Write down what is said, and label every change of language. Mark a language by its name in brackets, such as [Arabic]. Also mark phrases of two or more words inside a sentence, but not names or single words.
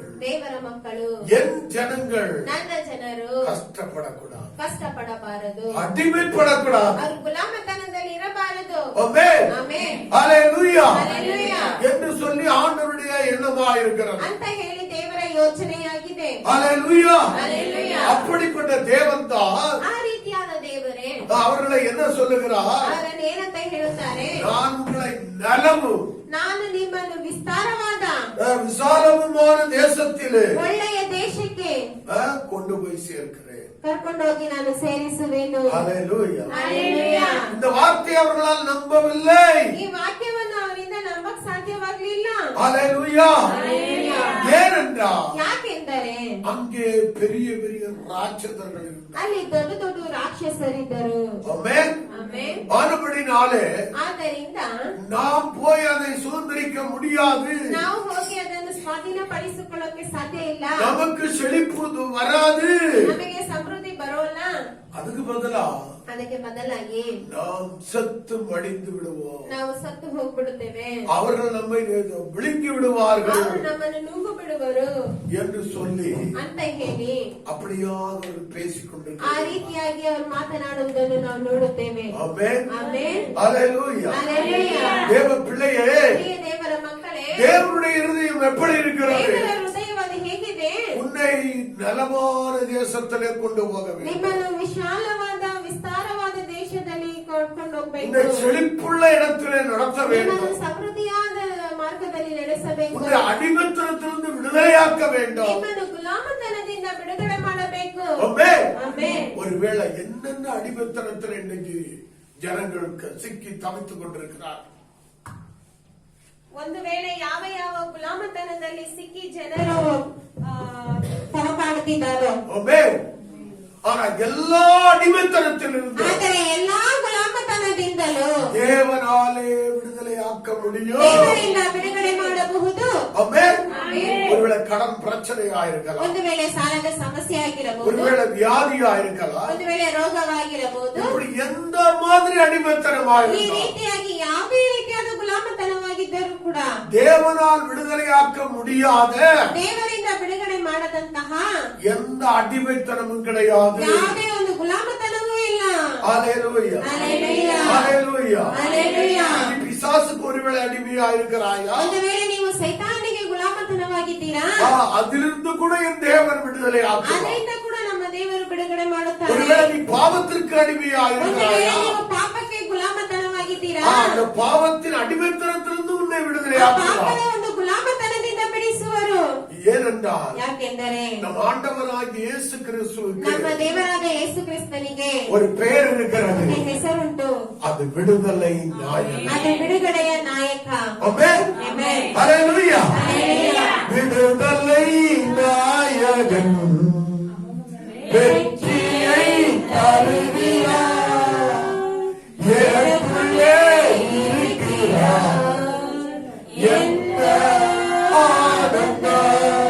[Kannada] ದೇವರ ಮಕ್ಕಳು, [Tamil] என் ஜனங்கள் [Kannada] ನನ್ನ ಜನರು [Tamil] கஷ்டப்படக்கூடாது, [Kannada] ಕಷ್ಟಪಡಬಾರದು, [Tamil] அடிமைப்படக்கூடாது. [Kannada] ಅವರು ಗುಲಾಮತನದಲ್ಲಿ ಇರಬಾರದು. [Tamil] ஆமென், [Kannada] ಆಮೆನ್. [Tamil] ஹalleluya ஹalleluya என்று சொல்லி ஆண்டவருடைய எண்ணமா இருக்கிறது. [Kannada] ಅಂತ ಹೇಳಿ ದೇವರ ಯೋಚನೆಯಾಗಿದೆ. [Tamil] ஹalleluya, ஹalleluya. அப்படிப்பட்ட தேவன் தான் [Kannada] ಆ ರೀತಿಯಾದ ದೇವರೇ [Tamil] அவர்களை என்ன சொல்லுகிறார்? [Kannada] ಅವರನ್ನು ಏನಂತ ಹೇಳುತ್ತಾರೆ? [Tamil] நான் உங்களை நலமு [Kannada] ನಾನು ನಿಮ್ಮನ್ನು ವಿಸ್ತಾರವಾದ [Tamil] விசாலமுமான தேசத்திலே [Kannada] ಒಳ್ಳೆಯ ದೇಶಕ್ಕೆ [Tamil] கொண்டு போய் சேர்க்கிறேன். [Kannada] ಕರ್ಕೊಂಡೋಗಿ ನಾನು ಸೇರಿಸುವೆನು. [Tamil] ஹalleluya, ஹalleluya. இந்த வார்த்தையை அவர்களால் நம்பவில்லை. [Kannada] ಈ ವಾಕ್ಯವನ್ನು ಅವರಿಂದ ನಂಬಕ್ ಸಾಧ್ಯವಾಗಲಿಲ್ಲ. [Tamil] ஹalleluya, ஹalleluya. ஏனென்றால் [Kannada] ಯಾಕೆಂದರೆ [Tamil] அங்கே பெரிய பெரிய ராட்சதர்கள் இருந்தார். [Kannada] ಅಲ್ಲಿ ದೊಡ್ಡ ದೊಡ್ಡ ರಾಕ್ಷಸರಿದ್ದರು. [Tamil] ஆமென். [Kannada] ಆಮೆನ್. [Tamil] ஆனபடினாலே [Kannada] ಆದ್ದರಿಂದ [Tamil] நாம் போய் அதை சுதந்திரிக்க முடியாது. [Kannada] ನಾವು ಹೋಗಿ ಅದನ್ನು ಸ್ವಾಧೀನಪಡಿಸಿಕೊಳ್ಳಕ್ಕೆ ಸಾಧ್ಯ ಇಲ್ಲ. [Tamil] நமக்கு செழிப்பு வராது. [Kannada] ನಮಗೆ ಸಮೃದ್ಧಿ ಬರೋಲ್ಲ. [Tamil] அதுக்கு பதிலா [Kannada] ಅದಕ್ಕೆ ಬದಲಾಗಿ [Tamil] நாம் செத்து மடிந்து விடுவோம். [Kannada] ನಾವು ಸತ್ತು ಹೋಗ್ಬಿಡುತ್ತೇವೆ. [Tamil] அவர்கள் நம்மை விழுங்கி விடுவார்கள் [Kannada] ಅವರು ನಮ್ಮನ್ನು ನುಂಗು ಬಿಡುವರು [Tamil] என்று சொல்லி [Kannada] ಅಂತ ಹೇಳಿ [Tamil] அப்படியாக அவர்கள் [Kannada] ಆ [Tamil] பேசிக்கொண்டிருக்கிறார்கள். [Kannada] ರೀತಿಯಾಗಿ ಅವರು ಮಾತನಾಡುವುದನ್ನು ನಾವು ನೋಡುತ್ತೇವೆ. [Tamil] ஆமென், [Kannada] ಆಮೆನ್. [Tamil] ஹalleluya. ஹalleluya. தேவ பிள்ளையே, [Kannada] ಪ್ರಿಯ ದೇವರ ಮಕ್ಕಳೇ, [Tamil] தேவனுடைய இருதயம் எப்படி இருக்கிறது? [Kannada] ದೇವರ ಹೃದಯವಾದ ಹೇಗಿದೆ? [Tamil] உன்னை நலமான தேசத்திலே கொண்டு போக வேண்டும். [Kannada] ನಿಮ್ಮನ್ನು ವಿಶಾಲವಾದ ವಿಸ್ತಾರವಾದ ದೇಶದಲ್ಲಿ ಕರ್ಕೊಂಡು ಹೋಗ್ಬೇಕು. [Tamil] உன்னை செழிப்புள்ள இடத்திலே நடத்த வேண்டும். [Kannada] ನಿಮ್ಮನ್ನು ಸಮೃದ್ಧಿಯಾದ ಮಾರ್ಗದಲ್ಲಿ ನಡೆಸಬೇಕು. [Tamil] உன்னை அடிமைத்தனத்திலிருந்து விடுதலையாக்க வேண்டும். [Kannada] ನಿಮ್ಮನ್ನು ಗುಲಾಮತನದಿಂದ ಬಿಡುಗಡೆ ಮಾಡಬೇಕು. [Tamil] ஆமென். [Kannada] ಆಮೆನ್. [Tamil] ஒருவேளை என்னென்ன அடிமைத்தனத்தில் இன்னைக்கு ஜனங்களுக்கு சிக்கி தவித்துக் கொண்டிருக்கிறார். [Kannada] ಒಂದು ವೇಳೆ ಯಾವ ಯಾವ ಗುಲಾಮತನದಲ್ಲಿ ಸಿಕ್ಕಿ ಜನರು ತಡಕಾಡುತ್ತಿದ್ದಾರೋ, [Tamil] ஆமென். ஆனா எல்லா அடிமைத்தனத்திலிருந்து [Kannada] ಆದರೆ ಎಲ್ಲಾ ಗುಲಾಮತನದಿಂದಲೂ [Tamil] தேவனாலே விடுதலையாக்க முடியும். [Kannada] ದೇವರಿಂದ ಬಿಡುಗಡೆ ಮಾಡಬಹುದು. [Tamil] ஆமென். ஆமென். ஒருவேளை கடன் பிரச்சனையா இருக்கலாம், [Kannada] ಒಂದು ವೇಳೆ ಸಾಲದ ಸಮಸ್ಯೆ ಆಗಿರಬಹುದು, [Tamil] ஒருவேளை வியாதியா இருக்கலாம், [Kannada] ಒಂದು ವೇಳೆ ರೋಗವಾಗಿರಬಹುದು. [Tamil] இப்படி எந்த மாதிரி அடிமைத்தனமா [Kannada] ಈ [Tamil] இருந்தாலும் [Kannada] ರೀತಿಯಾಗಿ ಯಾವುದೇ ರೀತಿಯಾದ ಗುಲಾಮತನವಾಗಿದ್ದರೂ ಕೂಡ [Tamil] தேவனால் விடுதலையாக்க முடியாத [Kannada] ದೇವರಿಂದ ಬಿಡುಗಡೆ ಮಾಡದಂತಹ [Tamil] எந்த அடிமைத்தனமும் கிடையாது. [Kannada] ಯಾವುದೇ ಒಂದು ಗುಲಾಮತನವೂ ಇಲ್ಲ. [Tamil] ஹalleluya, ஹalleluya, ஹalleluya. ஹalleluya. நீ பிசாசுக்கு ஒருவேளை அடிமையா இருக்கிறாயா? [Kannada] ಒಂದು ವೇಳೆ ನೀವು ಸೈತಾನಿಗೆ ಗುಲಾಮತನವಾಗಿದ್ದೀರಾ, [Tamil] அதிலிருந்து கூட என் தேவன் விடுதலை ஆக்குவார். [Kannada] ಅದರಿಂದ ಕೂಡ ನಮ್ಮ ದೇವರು ಬಿಡುಗಡೆ ಮಾಡುತ್ತಾರೆ. [Tamil] ஒருவேளை நீ பாவத்திற்கு அடிமையா [Kannada] ಒಂದು ವೇಳೆ [Tamil] இருக்கிறாயா? [Kannada] ನೀವು ಪಾಪಕ್ಕೆ ಗುಲಾಮತನವಾಗಿದ್ದೀರಾ, [Tamil] அந்த பாவத்தின் அடிமைத்தனத்திலிருந்து உன்னை விடுதலை [Kannada] ಆ [Tamil] ஆக்குவார். [Kannada] ಪಾಪದ ಒಂದು ಗುಲಾಮತನದಿಂದ ಬಿಡಿಸುವರು. [Tamil] ஏனென்றால் [Kannada] ಯಾಕೆಂದರೆ [Tamil] நம் ஆண்டவராகிய இயேசு கிறிஸ்துவுக்கு [Kannada] ನಮ್ಮ ದೇವರಾದ ಯೇಸು ಕ್ರಿಸ್ತನಿಗೆ [Tamil] ஒரு பெயர் இருக்கிறது. [Kannada] ಒಂದು ಹೆಸರುಂಟು. [Tamil] அது விடுதலை நாயகன். [Kannada] ಅದು ಬಿಡುಗಡೆಯ ನಾಯಕ. [Tamil] ஆமென். [Kannada] ಆಮೆನ್. [Tamil] ஹalleluya. ஹalleluya. விடுதலை நாயகன் வெற்றியை தருகிறார். எனக்குள்ளே இருக்கிறார் எந்த ஆனந்தம்.